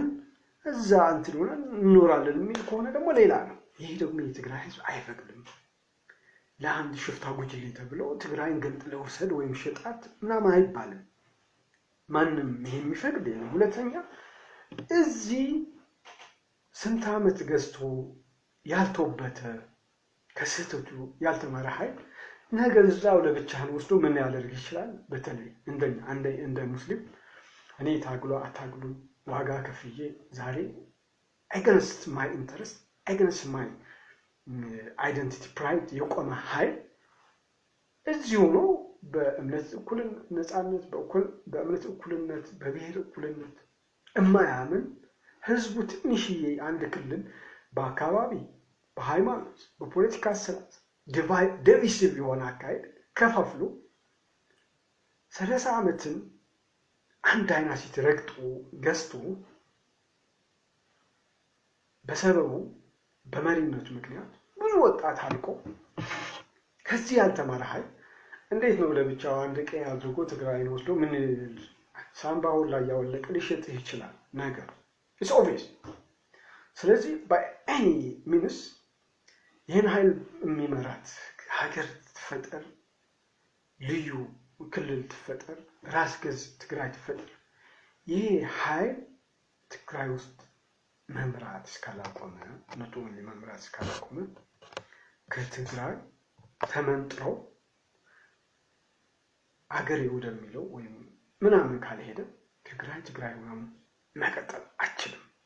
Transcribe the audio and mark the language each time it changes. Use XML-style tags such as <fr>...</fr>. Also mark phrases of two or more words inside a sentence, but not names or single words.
<am>እዛ እንትን ሆነን እንኖራለን የሚል ከሆነ ደግሞ ሌላ ነው። ይሄ ደግሞ የትግራይ ህዝብ አይፈቅድም። ለአንድ ሽፍታ ጉጅሌ ተብሎ ትግራይን ገንጥለው ወሰድ ወይም ሸጣት ምናምን አይባልም። ማንም ይሄ የሚፈቅድ ነው። ሁለተኛ እዚህ ስንት ዓመት ገዝቶ ያልተወበተ ከስህተቱ ያልተማረ ኃይል ነገር እዛው ለብቻህን ወስዶ ምን ያደርግ ይችላል? በተለይ እንደ ሙስሊም እኔ አታግሉ ዋጋ ከፍዬ ዛሬ</am> <en>against my interest against my identity pride</en> <am>የቆመ ኃይል እዚሁ ነው በእምነት ነፃነት በእምነት እኩልነት በብሔር እኩልነት የማያምን ህዝቡ ትንሽዬ አንድ ክልል በአካባቢ በሃይማኖት በፖለቲካ ስርዓት ዲቪሲቭ የሆነ አካሄድ ከፋፍሎ 30 ዓመትን አንድ አይናሲት ረግጦ ገዝቶ በሰበቡ በመሪነቱ ምክንያት ብዙ ወጣት አልቆ ከዚህ ያልተማረ ኃይል እንዴት ነው ለብቻው አንድ ቀን አድርጎ ትግራይን ወስዶ ምን ሳምባው ላይ ያወለቀ ሊሸጥህ ይችላል ነገር</am> <en>it's obvious።</en> <am>ስለዚህ</am> <en>by any means</en> <am>ይህን ኃይል የሚመራት ሀገር ትፈጠር፣ ልዩ ክልል ትፈጠር፣ ራስ ገዝ ትግራይ ትፈጠር፣ ይሄ ኃይል ትግራይ ውስጥ መምራት እስካላቆመ መምራት እስካላቆመ ከትግራይ ተመንጥረው አገሬ ወደሚለው ወይም ምናምን ካልሄደ ትግራይ ምናምን መቀጠል አይችልም።</am>